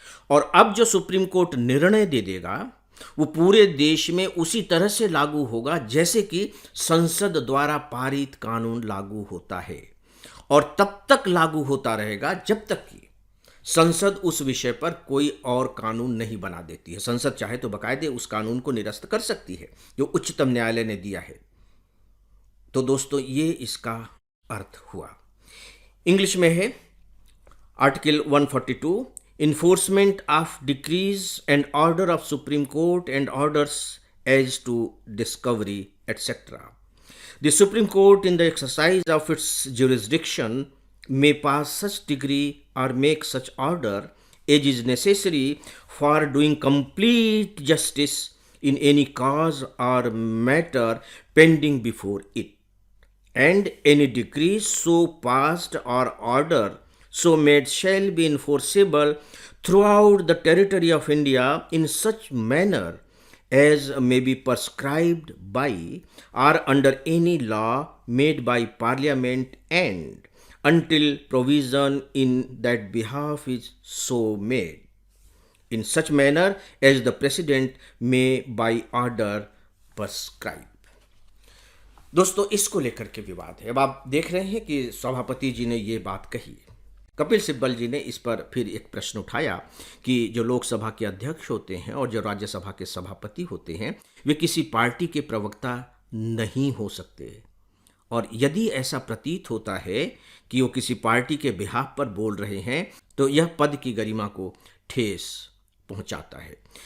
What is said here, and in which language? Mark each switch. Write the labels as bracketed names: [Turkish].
[Hindi] और अब जो सुप्रीम कोर्ट निर्णय दे देगा वो पूरे देश में उसी तरह से लागू होगा जैसे कि संसद द्वारा पारित कानून लागू होता है, और तब तक लागू होता रहेगा जब तक कि संसद उस विषय पर कोई और कानून नहीं बना देती है। संसद चाहे तो बाकायदे उस कानून को निरस्त कर सकती है जो उच्चतम न्यायालय ने दिया है। तो दोस्तों, ये इसका अर्थ हुआ। इंग्लिश में है [English] Article 142, enforcement of decrees and order of Supreme Court and orders as to discovery, etc. The Supreme Court, in the exercise of its jurisdiction, may pass such decree or make such order as is necessary for doing complete justice in any cause or matter pending before it, and any decree so passed or order so made shall be enforceable throughout the territory of India in such manner as may be prescribed by or under any law made by Parliament, and until provision in that behalf is so made, in such manner as the President may by order prescribe. [Hindi] दोस्तों, इसको लेकर के विवाद है। अब आप देख रहे हैं कि सभापति जी ने ये बात कही। कपिल सिब्बल जी ने इस पर फिर एक प्रश्न उठाया कि जो लोकसभा के अध्यक्ष होते हैं और जो राज्यसभा के सभापति होते हैं वे किसी पार्टी के प्रवक्ता नहीं हो सकते, और यदि ऐसा प्रतीत होता है कि वो किसी पार्टी के बिहाफ पर बोल रहे हैं तो यह पद की गरिमा को ठेस पहुंचाता है।